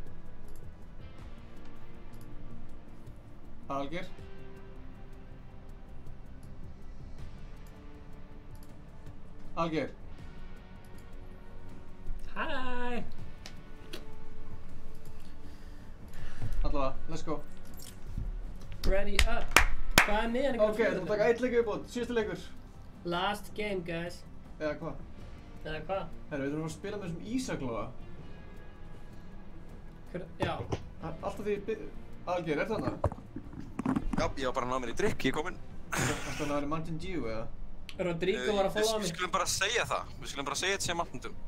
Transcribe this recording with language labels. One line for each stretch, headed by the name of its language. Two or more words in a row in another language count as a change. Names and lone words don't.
Icelandic: Alger. Alger. Hæ. Allavega,
English: let's go. Ready up.
Icelandic: Hvað er með hann? Ok, þú mátt taka 1 leik viðbót, síðustu leikur.
English: Last game, guys.
Icelandic: Eða hvað? Eða hvað? Herru, við þurfum að spila með þessum Ísaklóa. Já. Alltaf því Alger, er þarna? Já, ég var bara að ná mér í drikk, ég er kominn. Varstu að ná þér í Mountain Dew, eða? Rodrigo var að followa mig. Við skulum bara segja það. Við skulum bara segja þetta sem Mountain Dew.